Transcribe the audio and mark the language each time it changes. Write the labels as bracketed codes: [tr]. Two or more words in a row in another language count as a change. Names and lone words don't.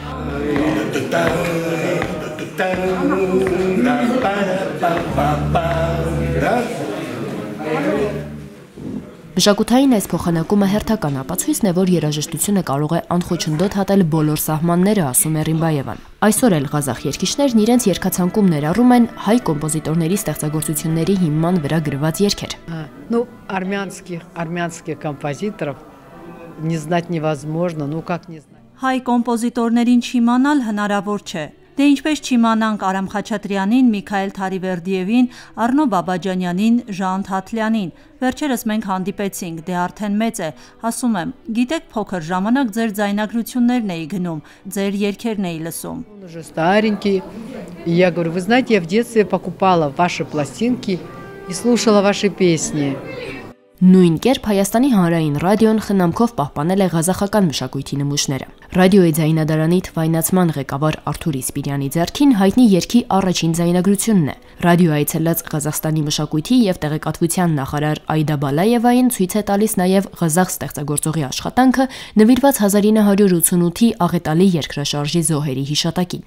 [hy] Մշակութային այս փոխանակումը հերթական ապացույցն է, որ երաժշտությունը կարող է անխոչնդոտ հատել բոլոր սահմանները, ասում է Ռիմբաևան։ Այսօր էլ ղազախ երգիչներն իրենց երգացանկում ներառում են հայ կոմպոզիտորների ստեղծագործությունների հիման վրա գրված երգեր։ [ru] Ну, армянских композиторов не знать невозможно, ну как не знать. [hy] Հայ կոմպոզիտորներին չիմանալ հնարավոր չէ։ Դե ինչպես չիմանանք Արամ Խաչատրյանին, Միքայել Թարիվերդիևին, Առնո Բաբաջանյանին, Ժան Թաթլյանին։ Վերջերս մենք հանդիպեցինք, դե արդեն մեծ է, ասում եմ, գիտեք փոքր ժամանակ ձեր ձայնագրություններն էի գնում, ձեր երգերն էի լսում։ [ru] Он уже старенький. И я говорю, вы знаете, я в детстве покупала ваши пластинки и слушала ваши песни. [hy] Նույն կերպ Հայաստանի հանրային ռադիոն խնամքով պահպանել է ղազախական մշակույթի նմուշները։ Ռադիոյի ձայնադարանի թվայնացման ղեկավար Արթուր Իսպիրյանի ձեռքին հայտնի երգի առաջին ձայնագրությունն է։ Ռադիո այցելած Ղազախստանի մշակույթի եւ տեղեկատվության նախարար Այդա Բալաևային ցույց է տալիս նաեւ ղազախ ստեղծագործողի աշխատանքը նվիրված 1988-ի աղետալի երկրաշարժի զոհերի հիշատակին։